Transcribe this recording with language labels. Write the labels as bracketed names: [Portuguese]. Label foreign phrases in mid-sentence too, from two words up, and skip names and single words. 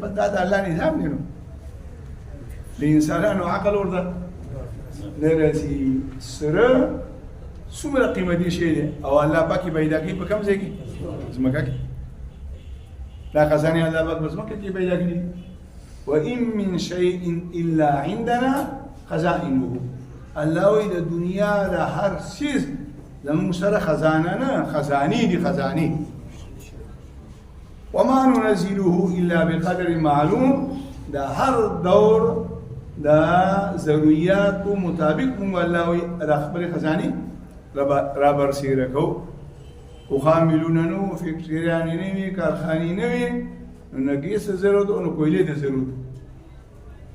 [Pashto] دا د الله نظام دی. نو د انسانانو عقل ورته نه رسي. سره څومره قیمتي شی دی او الله پاک یې پیدا کړي په کوم ځای کې؟ ځمکه کې. دا خزانې الله پاک په ځمکه کې پیدا کړي. [Arabic] وإن من شيء إلا عندنا خزائنه. [Pashto] الله وایي د دنیا د هر څیز زموږ سره خزانه نه خزانې دي خزانې. [Arabic] وما ننزله إلا بقدر معلوم. [Pashto] دا هر دور د ضرورياتو مطابق موږ الله وایي د خپلې خزانې را برسېره کوو. اوښان میلونه نه وو، فکټریانې نه وي، کارخانې نه وي، نو نه ګیس ته ضرورت و نو کویلې ته ضرورت.